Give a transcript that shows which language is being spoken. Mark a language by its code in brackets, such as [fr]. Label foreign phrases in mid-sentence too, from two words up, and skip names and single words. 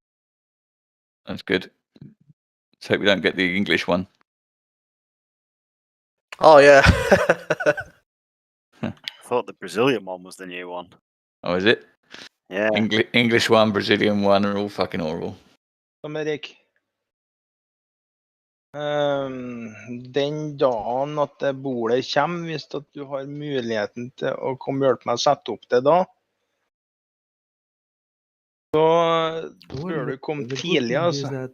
[en] That's good. Let's hope we don't get the English one. Oh, yeah. I thought the Brazilian one was the new one. Oh, is it? Yeah. English one, Brazilian one are all fucking horrible. Tom Erik. [no] Den dagen at det bordet kommer, hvis at du har muligheten til å komme og hjelpe meg å sette opp det da, så bør du komme tidlig, altså.